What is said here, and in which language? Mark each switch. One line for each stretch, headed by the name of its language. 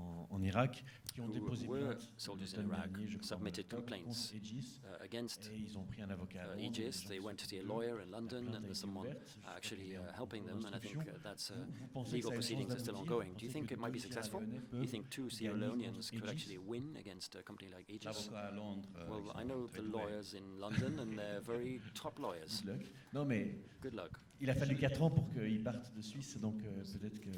French: en Irak qui ont déposé plainte
English: soldiers in Iraq submitted complaints against Aegis. They went to see a lawyer in London, and there's someone actually helping them, and I think that's legal proceedings are still ongoing. Do you think it might be successful? Do you think two Sierra Leoneans could actually win against a company like Aegis? Well, I know the lawyers in London, and they're very top lawyers. Good luck.
French: Il a fallu 4 ans pour qu'ils partent de Suisse, donc peut-être que...